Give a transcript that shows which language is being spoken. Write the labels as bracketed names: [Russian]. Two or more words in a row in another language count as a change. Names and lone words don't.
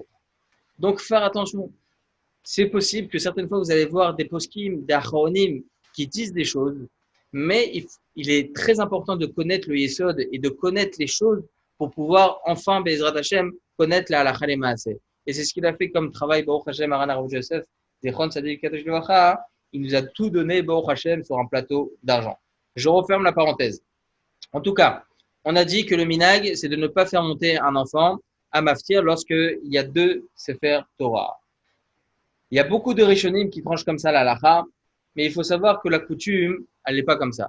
[French] Donc, faire attention. C'est possible que certaines fois, vous allez voir des poskim, des achronim qui disent des choses, mais il est très important de connaître le Yesod et de connaître les choses pour pouvoir enfin, [Hebrew] בעזרת השם, [French] connaître la halakha les maaseh. Et c'est ce qu'il a fait comme travail, [Hebrew] ברוך השם מרן הרב יוסף זכר צדיק של ברכה. [French] Il nous a tout donné, [Hebrew] ברוך השם, [French] sur un plateau d'argent. Je referme la parenthèse. En tout cas, on a dit que le minag, c'est de ne pas faire monter un enfant à maftir lorsqu'il y a 2 [Hebrew] ספר תורה. [French] Il y a beaucoup de Rishonim qui tranchent comme ça la halakha, mais il faut savoir que la coutume, elle n'est pas comme ça.